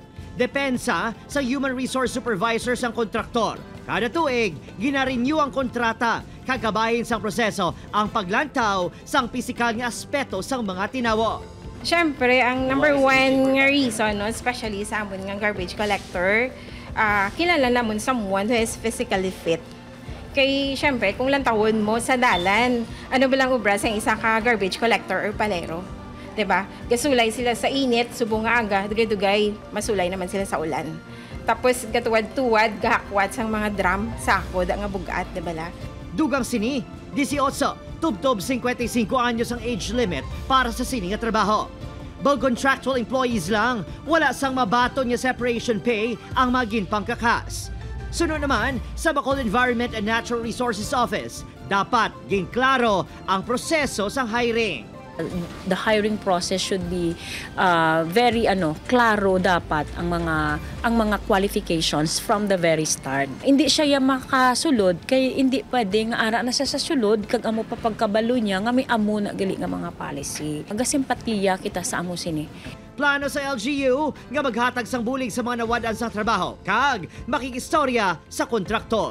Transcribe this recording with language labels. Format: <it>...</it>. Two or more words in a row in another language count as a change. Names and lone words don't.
<hil>Depensa sa Human Resource Supervisor sang kontraktor. Kada tuig, gina-renew ang kontrata, kagabahin sang proseso ang paglantaw sang pisikal nga aspeto sang mga tinawo. Siyempre, ang</hil> <en>number one</en> <hil>nga reason, no, especially sa amon nga</hil> <en>garbage collector,</en> <hil>kilala namon</hil> <en>someone who is physically fit.</en> <hil>Kay, siyempre, kung lantawon mo sa dalan, ano ba lang ubra sa isa ka</hil> <en>garbage collector</en> <hil>or palero? Diba? Gasulay sila sa init, subong nga aga, dugay-dugay, masulay naman sila sa ulan. Tapos, gatuwad-tuwad, gahakwat sang mga drum, sako, da nga bugat, diba la? Dugang sini, 18, tubtob 55 anyos ang</hil> <en>age limit</en> <hil>para sa sini nga trabaho. Bag</hil> <en>contractual employees</en> <hil>lang, wala sang mabaton nga</hil> <en>separation pay</en> <hil>ang maging pangkakas. Sunod naman, sa Bacolod Environment and Natural Resources Office, dapat ginklaro ang proseso sang hiring.</hil> <en>The hiring process should be very</en> <hil>klaro dapat ang mga</hil> <en>qualifications from the very start.</en> <hil>Hindi siya makasulod kay hindi pwedeng ara na siya sa sulod kag amo pa pagkabalo niya nga may amo na gali nga mga policy. Aga simpatiya kita sa amo sini. Plano sa LGU nga maghatag sang bulig sa mga nawadan sa trabaho kag makikistorya sa kontraktor.</hil>